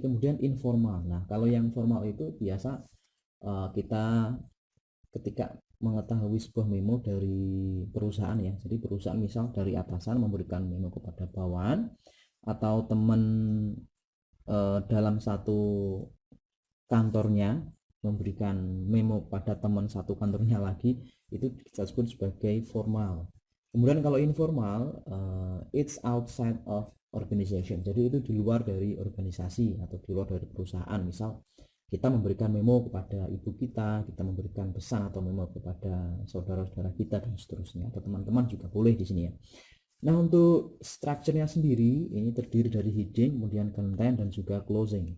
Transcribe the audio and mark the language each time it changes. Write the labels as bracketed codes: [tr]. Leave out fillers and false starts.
[id] Kemudian informal. Nah, kalau yang formal itu biasa kita ketika mengetahui sebuah memo dari perusahaan ya. Jadi perusahaan misal dari atasan memberikan memo kepada bawahan, atau teman dalam satu kantornya memberikan memo pada teman satu kantornya lagi, itu disebut sebagai formal. Kemudian kalau informal, [en] it's outside of organization. [id] Jadi itu di luar dari organisasi atau di luar dari perusahaan. Misal kita memberikan memo kepada ibu kita memberikan pesan atau memo kepada saudara-saudara kita dan seterusnya, atau teman-teman juga boleh di sini ya. Nah, untuk strukturnya sendiri ini terdiri dari heading, kemudian content, dan juga closing.